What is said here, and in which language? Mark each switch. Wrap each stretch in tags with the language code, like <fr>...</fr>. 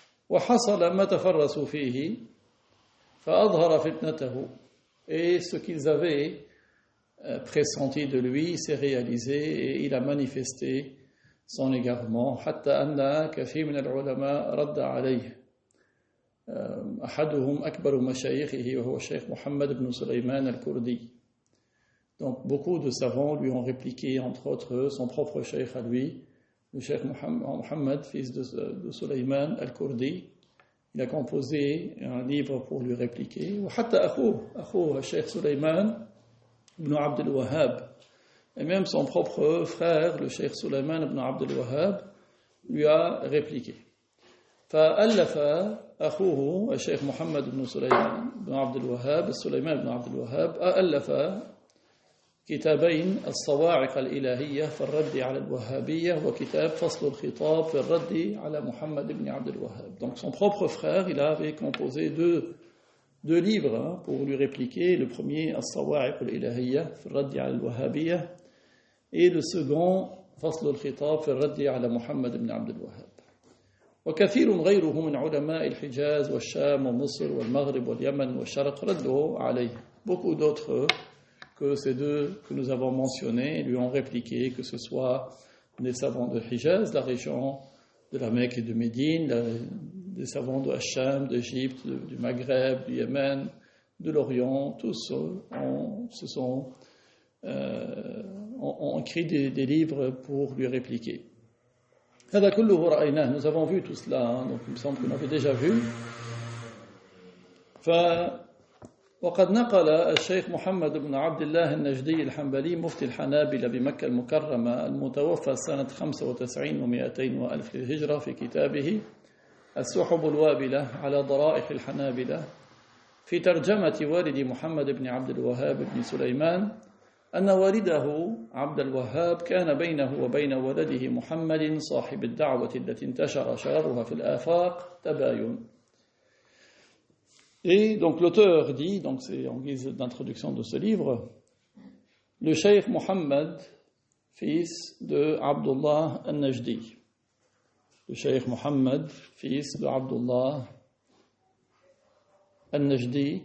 <ar>وحصل ما تفرسوا فيه فأظهر فتنته.</ar> <fr>Et ce qu'ils avaient pressenti de lui s'est réalisé et il a manifesté son égarement</fr> <ar>حتى أن كثير من العلماء رد عليه. أحدهم أكبر مشايخه وهو الشيخ محمد بن سليمان الكردي.</ar> <fr>Donc beaucoup de savants lui ont répliqué, entre autres son propre cheikh à lui, le cheikh Muhammad, fils de Sulayman al-Kurdi. Il a composé un livre pour lui répliquer.</fr> <ar>وحتى أخوه الشيخ سليمان</ar> <fr>ibn Abd al-Wahhab, et même son propre frère, le cheikh Sulayman ibn Abd al-Wahhab, lui a répliqué.</fr> <ar>فألف أخوه الشيخ محمد بن سليمان بن عبد الوهاب سليمان بن عبد الوهاب ألف كتابين الصواعق الإلهية في الرد على الوهابية وكتاب فصل الخطاب في الرد على محمد بن عبد الوهاب.</ar> <fr>Donc son propre frère, il avait composé deux livres pour lui répliquer. Le premier, الصواعق الإلهية في الرد على الوهابية, et le second, فصل الخطاب في الرد على محمد بن عبد الوهاب.</fr> <ar>وكثير غيره من علماء الحجاز والشام ومصر والمغرب واليمن والشرق ردوا عليه.</ar> <fr>Beaucoup d'autres que ces deux que nous avons mentionnés lui ont répliqué, que ce soit des savants de Hijaz, la région de la Mecque et de Médine, des savants de Hacham, d'Égypte, du Maghreb, du Yémen, de l'Orient, tous ont écrit des livres pour lui répliquer.</fr> <ar>هذا كله رأيناه,</ar> <fr>nous avons vu tout cela, donc il me semble qu'on avait déjà vu.</fr> <ar>وقد نقل الشيخ محمد بن عبد الله النجدي الحنبلي مفتي الحنابلة بمكة المكرمة المتوفى سنة 95 و200 وألف للهجرة في كتابه السحب الوابلة على ضرائح الحنابلة في ترجمة والد محمد بن عبد الوهاب بن سليمان أن والده عبد الوهاب كان بينه وبين ولده محمد صاحب الدعوة التي انتشر شررها في الآفاق تباين.</ar> <fr>Et donc l'auteur dit, donc c'est en guise d'introduction de ce livre, le Cheikh Mohammed, fils de Abdullah al-Najdi. Le Cheikh Mohammed, fils de Abdullah al-Najdi.</fr>